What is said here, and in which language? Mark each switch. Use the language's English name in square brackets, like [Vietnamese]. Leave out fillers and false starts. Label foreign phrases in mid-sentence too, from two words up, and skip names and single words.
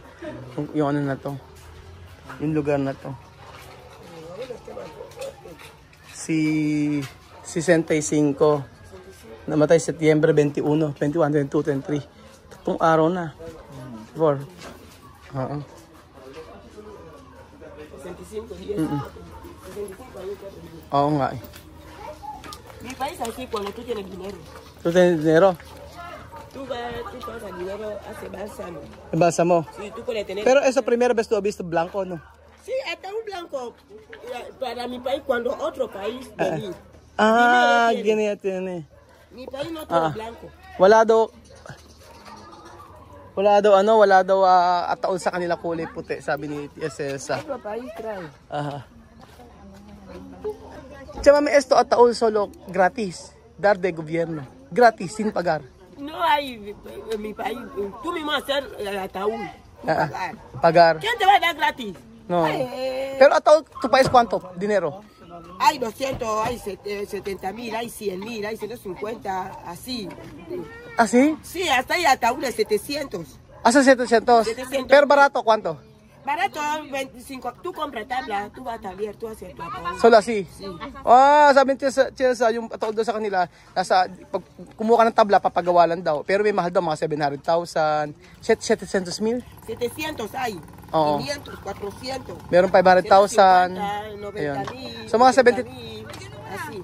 [Filipino] Yung ano na to. Yung lugar na to. Si 65. Namatay Setyembre 21, 22, 23. Tatlong araw na. 4. Oo. [Spanish] 65 días. [Filipino] Oo nga eh. [Spanish] Mi país así cuando tú tienes dinero. Tú tienes dinero? Tú pasas dinero hace bálsamo. [Filipino] Ibasa mo. [Spanish] Sí, tú puedes tener. Pero eso primera vez tú has visto blanco, no? Sí, hasta un blanco. Para mi país, cuando otro país venir. Ah, ganyan tiene. Mi país no todo blanco. [Filipino] Wala daw ataol sa kanila kulay puti, sabi ni Cesa. [Spanish] Otro país trae. Aha. Chama esto ataol solo gratis, dar de gobierno. Gratis, sin pagar. No hay en mi país. Tú mismo hacer el ataúd. Pagar. Pagar. ¿Quién te va a dar gratis? No. Pero ataol, tu país cuánto? Dinero. Hay 200, hay 70,000, hay 100,000, hay 150, así. ¿Así? Sí, hasta hay ataúd de 700. Hasta 700. 700. Pero barato, ¿cuánto? Barato, 25. Tú compras tabla, tú vas a tablear, tú haces tu ataúd. Solo así? Sí. [Filipino] Sabi ni Chesa, yung ataol daw sa kanila, pag kumuha ka ng tabla, papagawa lang daw. Pero may mahal daw, mga 700,000, 700,000. [Spanish] 700 hay. [Filipino] Oo. 500, 400. Meron 500,000. 90,000. So mga [Spanish] 70,000, así.